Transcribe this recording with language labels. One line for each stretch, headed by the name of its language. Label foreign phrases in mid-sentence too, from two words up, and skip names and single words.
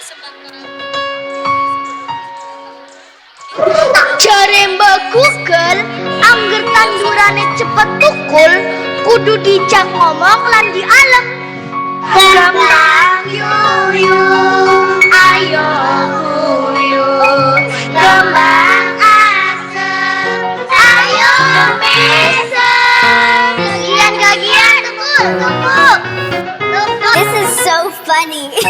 Javanese: Jare Mbak Google, angger tandurane cepet tukul, kudu dijak ngomong lan dialem. Kembang yuyung, ayo kuyung, kembang asem, ayo mesem. Gagian, tukul.
English: This is so funny.